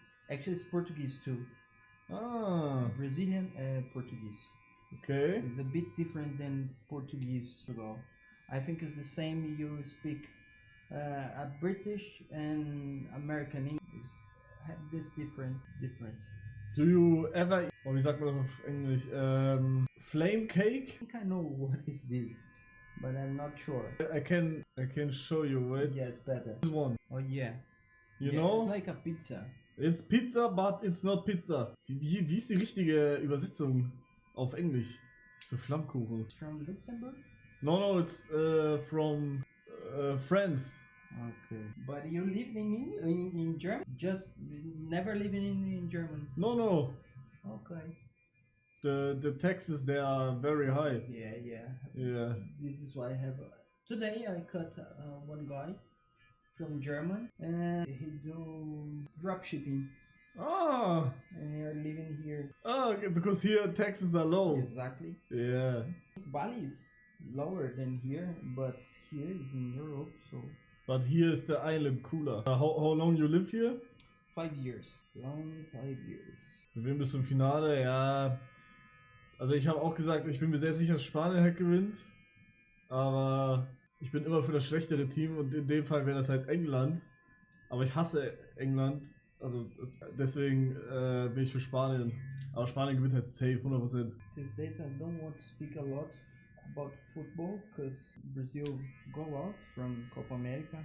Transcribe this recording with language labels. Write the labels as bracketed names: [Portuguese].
[English] Actually, it's Portuguese too. Ah, Brazilian Portuguese. okay. It's a bit different than Portuguese. I think it's the same. You speak a British and American English have this difference. Do you ever, [German] wie sagt man das auf Englisch? [English] Flame cake? I think I know what is this, but I'm not sure. I can show you, right? Yes, better. This one. Oh yeah. You Yeah, know? It's like a pizza. It's pizza, but it's not pizza. [German] Wie ist die richtige Übersetzung auf Englisch für Flammkuchen? [English] It's from Luxembourg. No, it's from France. Okay. But you live in Germany? Just never living in Germany. No. Okay. The taxes there are very high. Yeah. This is why I have. Today I cut one guy from German and he do drop shipping Ah, and you're living here. okay, because here taxes are low. Exactly. Yeah. Bali is lower than here, but here is in Europe, so But here is the island cooler. How long you live here? 5 years. Long 5 years. [German] Wir werden bis zum Finale, ja. Also ich habe auch gesagt, ich bin mir sehr sicher, dass Spanien halt gewinnt. Aber ich bin immer für das schlechtere Team und in dem Fall wäre das halt England. Aber ich hasse England. Also deswegen bin ich für Spanien. Aber Spanien gewinnt halt safe, 100%. [English] These days I don't want to speak a lot about football because Brazil go out from Copa America.